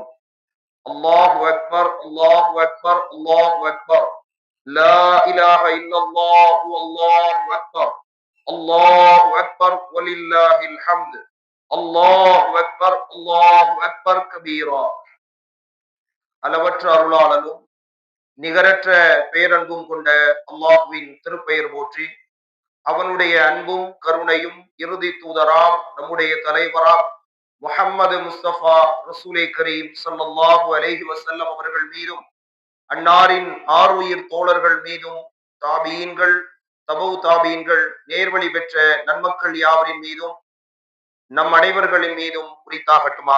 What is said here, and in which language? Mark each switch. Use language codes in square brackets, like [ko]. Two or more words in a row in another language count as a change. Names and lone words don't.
[ar] الله أكبر الله أكبر الله أكبر لا إله إلا الله والله أكبر الله أكبر ولله الحمد الله أكبر الله أكبر كبيرا. [ta] அளவற்ற அருளாளனும் நிகரற்ற பேரன்பும் கொண்ட அல்லாஹ்வின் திருப்பெயர் போற்றி, அவனுடைய அன்பும் கருணையும் இறுதி தூதராம் நம்முடைய தலைவராம் முஹம்மது முஸ்தபா [ar] رسول كريم صلى الله عليه وسلم [ta] அவர்கள் மீதும், அன்னாரின் ஆருயிர் தோழர்கள் மீதும், தாபீன்கள் தபு தாபீன்கள் நேர்வழி பெற்ற நன்மக்கள் யாவரின் மீதும் நம் அனைவர்களின் மீதும் குறித்தாகட்டுமாக.